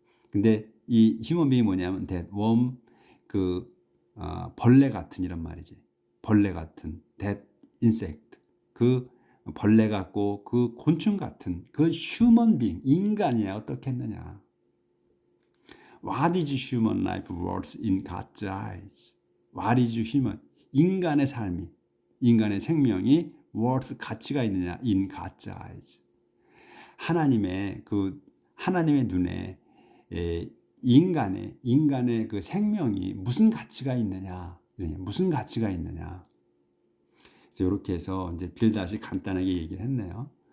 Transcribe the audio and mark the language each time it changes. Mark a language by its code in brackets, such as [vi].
[ko] 근데 이 [en] human being [ko] 이 뭐냐면 [en] that worm [ko] 벌레 같은 이런 말이지. 벌레 같은 [en] that insect. [ko] 그 벌레 같고 그 곤충 같은 그 [en] human being [ko] 인간이야 어떻겠느냐. [en] What is human life worth in God's eyes? What is human? [ko] 인간의 삶이, 인간의 생명이 worth 가치가 있느냐? [en] In God's eyes. [ko] 하나님의 눈에 인간의 그 생명이 무슨 가치가 있느냐? 무슨 가치가 있느냐? 그래서 이렇게 해서 이제 빌닷이 간단하게 얘기를 했네요.